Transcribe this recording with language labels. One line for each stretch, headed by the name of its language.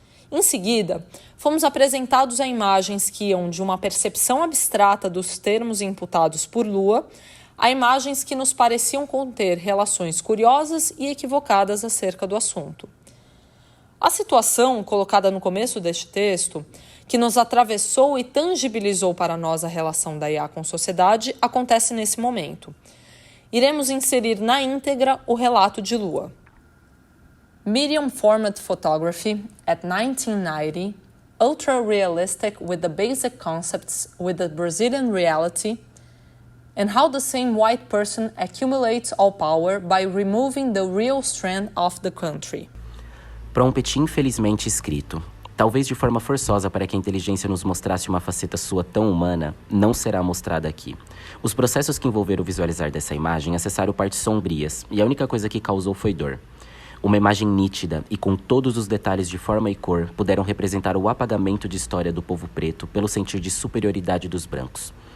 Portuguese: Em seguida, fomos apresentados a imagens que iam de uma percepção abstrata dos termos imputados por Lua a imagens que nos pareciam conter relações curiosas e equivocadas acerca do assunto. A situação, colocada no começo deste texto, que nos atravessou e tangibilizou para nós a relação da IA com a sociedade, acontece nesse momento. Iremos inserir na íntegra o relato de Lua.
English: Medium format photography at 1990, ultra-realistic with the basic concepts with the Brazilian reality, and how the same white person accumulates all power by removing the real strength of the country.
Portuguese: Prompt infelizmente escrito. Talvez de forma forçosa para que a inteligência nos mostrasse uma faceta sua tão humana, não será mostrada aqui. Os processos que envolveram o visualizar dessa imagem acessaram partes sombrias, e a única coisa que causou foi dor. Uma imagem nítida e com todos os detalhes de forma e cor puderam representar o apagamento de história do povo preto pelo sentir de superioridade dos brancos.